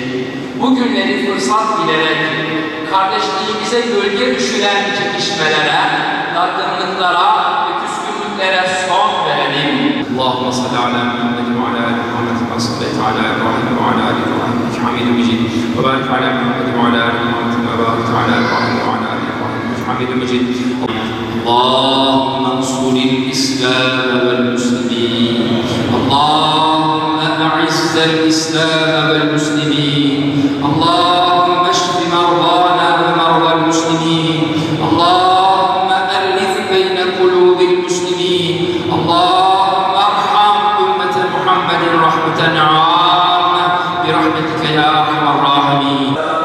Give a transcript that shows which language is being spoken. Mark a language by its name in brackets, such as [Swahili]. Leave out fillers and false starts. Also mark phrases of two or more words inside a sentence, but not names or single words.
[Turkish] Bu günleri fırsat bilerek kardeşliğimize gölge düşüren çekişmelere, dargınlıklara ve küskünlüklere son verelim. [Arabic] اللهم صل على محمد وعلى آل محمد وصلى الله على إبراهيم وعلى آل إبراهيم وحميد مجيد. وبارك على محمد وعلى آل محمد وبارك على إبراهيم وعلى آل إبراهيم وحميد مجيد. اللهم انصر الإسلام والمسلمين اللهم أعز الإسلام والمسلمين اللهم اشف مرضانا ومرضى المسلمين اللهم ألف بين قلوب المسلمين اللهم ارحم أمة محمد رحمة عامة برحمتك يا أرحم الراحمين.